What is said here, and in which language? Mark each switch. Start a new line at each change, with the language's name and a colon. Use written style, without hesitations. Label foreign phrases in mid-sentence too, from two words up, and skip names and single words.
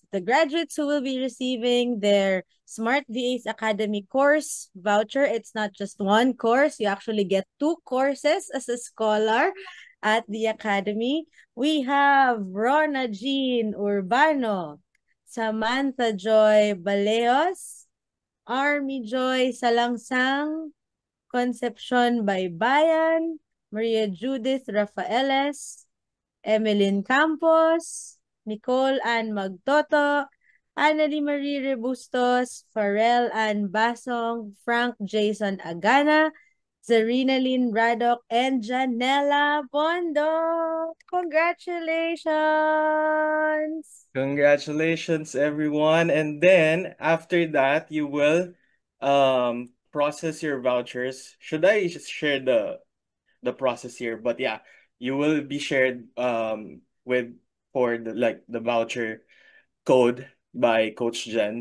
English: The graduates who will be receiving their Smart VAs Academy course voucher. It's not just one course. You actually get 2 courses as a scholar at the Academy. We have Rona Jean Urbano, Samantha Joy Baleos, Army Joy Salangsang, Concepcion Baybayan, Maria Judith Rafaeles, Emeline Campos, Nicole Ann Magtoto, Annalie Marie Rebustos, Farrell Ann Basong, Frank Jason Agana, Zarina Lynn Radok, and Janella Bondo. Congratulations! Congratulations, everyone. And then after that, you will process your vouchers. Should I just share the process here? But yeah, you will be shared with for the voucher code by Coach Jen.